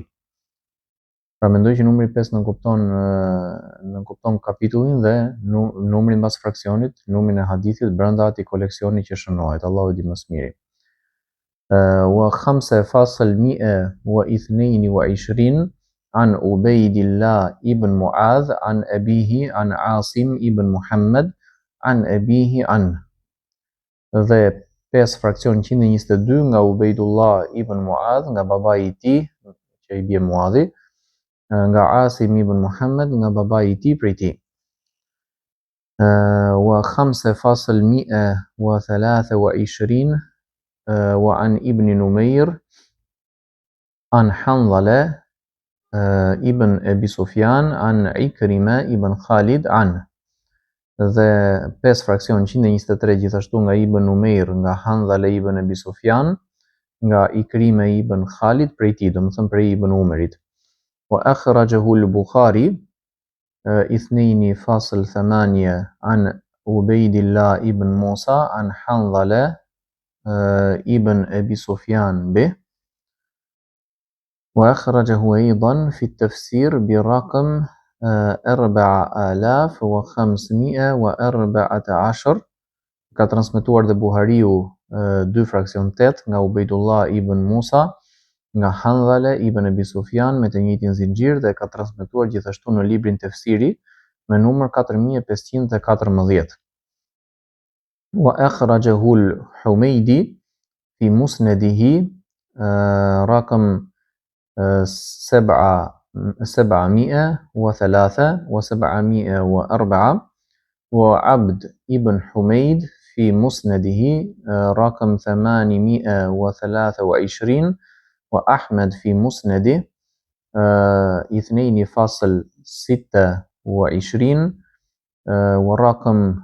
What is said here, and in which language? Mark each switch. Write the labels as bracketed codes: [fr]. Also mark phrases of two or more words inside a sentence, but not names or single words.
[sq] Pra mendoj që numri 5 nënkupton kapitullin dhe numrin mbas fraksionit, numrin e hadithit brenda atij koleksioni që shënohet. Allahu di më së miri. [ar] Wa 5.122 عن عبيد الله ابن معاذ عن أبيه عن عاصم ابن محمد عن أبيه عنه. [sq] Dhe 5 fraksion 122 nga Ubejdullah ibn Muadh, nga babai i tij, që i bie Muadhi, nga Asim ibn Muhammad, nga babai i tij prej tij. [ar] Wa 5.123 وعن ابن نمير عن حنظلة ابن أبي سفيان عن عكرمة ابن خالد عنه. [sq] Dhe 5 fraksion 123 gjithashtu nga Ibn Numeir, nga Hanzala ibn Abi Sufjan, nga Ikrime ibn Khalid prej tij, domethënë prej Ibn Umarit. [ar] وأخرجه البخاري 2.8 عن Ubejdillah ibn Musa عن Hanzala ابن أبي سفيان به. وأخرجه أيضا في التفسير برقم 4514. [sq] Ka transmetuar dhe Buhariu 2 fraksion 8 nga Ubejdullah ibn Musa, nga Hanzala ibn Abi Sufjan me të njëjtin zinxhir, dhe ka transmetuar gjithashtu në librin Tefsiri me numër 4514. [ar] وأخرجه الحميدي في مسنده رقم 703 و704 وعبد ابن حميد في مسنده رقم 823 وأحمد في مسنده 2.26 ورقم